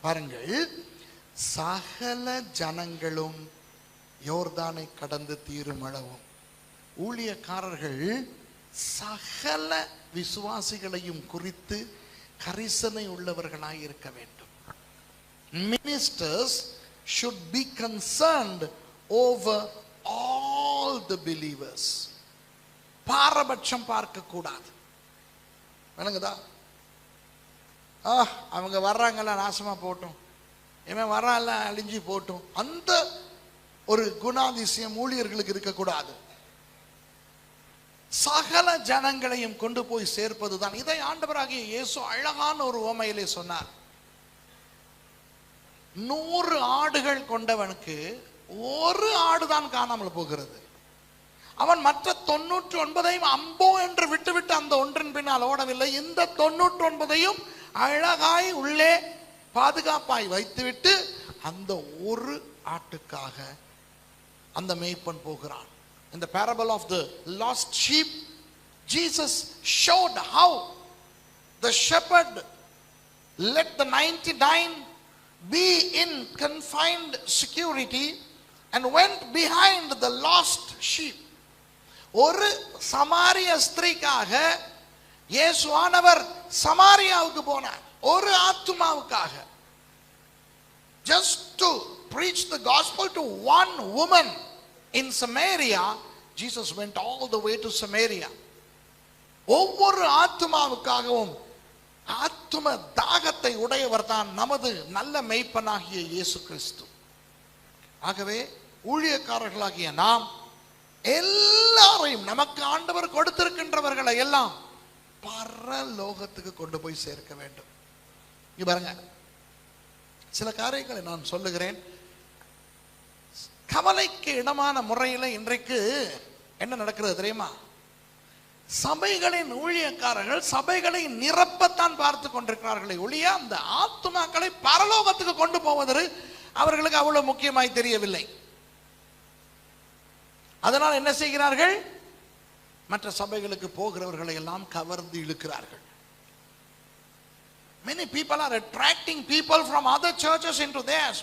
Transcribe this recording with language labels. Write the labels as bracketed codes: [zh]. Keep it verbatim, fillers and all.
[ta] பாருங்கள், சகல ஜனங்களும் யோர்தானை கடந்து தீரும் அளவும். ஊழியக்காரர்கள் சகல விசுவாசிகளையும் குறித்து கரிசனை உள்ளவர்களாய் இருக்க வேண்டும். [en] Ministers should be concerned over all the believers. [ta] பாரபட்சம் பார்க்க கூடாது. விளங்குதா? ஆ அவங்க வர்றாங்கல்ல நாசமா போட்டும், இவன் வர்றான்ல அழிஞ்சு போட்டும், அந்த ஒரு குணாதிசயம் ஊழியர்களுக்கு இருக்கக்கூடாது. சகல ஜனங்களையும் கொண்டு போய் சேர்ப்பதுதான். இதை ஆண்டவராகிய இயேசு அழகான ஒரு உவமையிலே சொன்னார். நூறு ஆடுகள் கொண்டவனுக்கு ஒரு ஆடுதான் காணாமல் போகிறது. அவன் மற்ற தொண்ணூற்றி ஒன்பதையும் அம்போ என்று விட்டுவிட்டு அந்த ஒன்றின் பின்னால் ஓடவில்லை. இந்த தொண்ணூற்றி ஒன்பதையும் அழகாய் உள்ளே பாதுகாப்பாய் வைத்துவிட்டு அந்த ஒரு ஆட்டுக்காக அந்த மேய்ப்பன் போகிறான். [en] In the parable of the lost sheep, Jesus showed how the shepherd let the ninety-nine be in confined security and went behind the lost sheep. [ta] ஒரு சமாரிய ஸ்திரீக்காக இயேசுவானவர் சமாரியாவுக்கு போனார், ஒரு ஆத்துமாவுக்காக. [en] Just to preach the gospel to one woman in Samaria, Jesus went all the way to Samaria. [ta] ஒவ்வொரு ஆத்துமாவுக்காகவும் ஆத்தும தாகத்தை உடையவர் தான் நமது நல்ல மேய்ப்பனாகிய இயேசு கிறிஸ்து. ஆகவே ஊழியக்காரர்களாகிய நாம் எல்லாரையும், நமக்கு ஆண்டவர் கொடுத்திருக்கின்றவர்களை எல்லாம் பரலோகத்துக்கு கொண்டு போய் சேர்க்க வேண்டும். இங்க பாருங்க, சில காரியங்களை நான் சொல்லுகிறேன். கவலைக்கு இடமான முறையில் இன்றைக்கு என்ன நடக்கிறது தெரியுமா? சபைகளின் ஊழியக்காரர்கள் சபைகளை நிரப்பத்தான் பார்த்து கொண்டிருக்கிறார்களே ஒழிய அந்த ஆத்துமாக்களை பரலோகத்துக்கு கொண்டு போவது அவர்களுக்கு அவ்வளவு முக்கியமாய் தெரியவில்லை. அதனால் என்ன செய்கிறார்கள்? மற்ற சபைகளுக்கு போகிறவர்களை எல்லாம் கவர்ந்து இழுக்கிறார்கள். [en] Many people are attracting people from other churches into theirs.